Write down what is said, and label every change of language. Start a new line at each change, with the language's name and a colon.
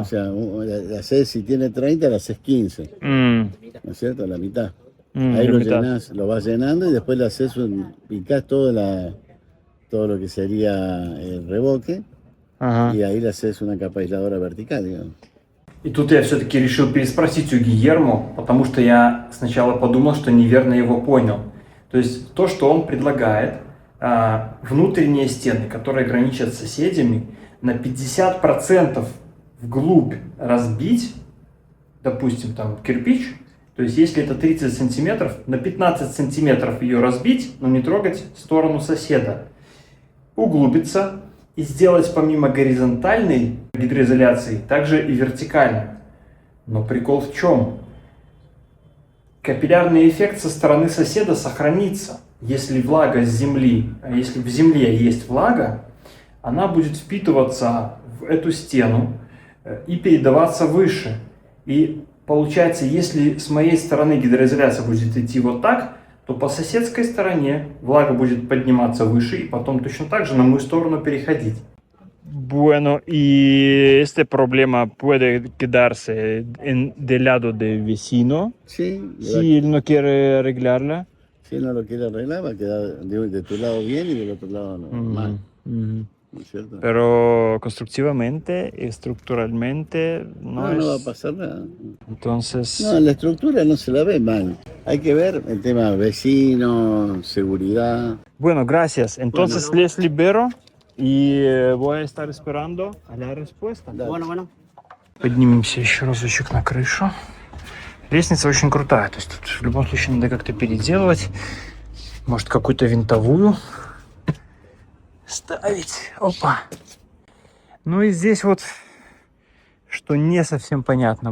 Spanish: O sea, la haces, si tiene 30, la haces 15. ¿No es cierto? La mitad. Ahí la lo mitad. llenás, lo vas llenando y después le haces picás todo lo que sería el revoque
Russian: Ага.
Spanish: y ahí le haces una capa aisladora vertical, digamos.
Russian: И тут я все-таки решил переспросить у Гильермо, потому что я сначала подумал, что неверно его понял. То есть то, что он предлагает, внутренние стены, которые граничат с соседями, на 50% вглубь разбить, допустим, там кирпич, то есть если это 30 сантиметров, на 15 сантиметров ее разбить, но не трогать сторону соседа, углубиться и сделать помимо горизонтальной гидроизоляции, также и вертикальной. Но прикол в чем? Капиллярный эффект со стороны соседа сохранится. Если влага с земли, если в земле есть влага, она будет впитываться в эту стену и передаваться выше. И получается, если с моей стороны гидроизоляция будет идти вот так, то по соседской стороне влага будет подниматься выше и потом точно так же на мою сторону переходить.
Spanish: Bueno, y este problema puede quedarse del lado del vecino Sí, si él no quiere arreglarla. si él no lo quiere arreglar, va a quedar de tu lado bien y del otro lado no, mal. ¿No es cierto? Pero constructivamente y estructuralmente no No va a es. pasar nada. Entonces, No, la estructura no se la ve mal. Hay que ver el tema vecino, seguridad. bueno, gracias. Entonces les libero y voy a estar esperando a la respuesta. Bueno.
Russian: Поднимемся еще разочек на крышу. Лестница очень крутая, то есть тут в любом случае надо как-то переделывать. Может, какую-то винтовую ставить. Опа. Ну и здесь вот, что не совсем понятно.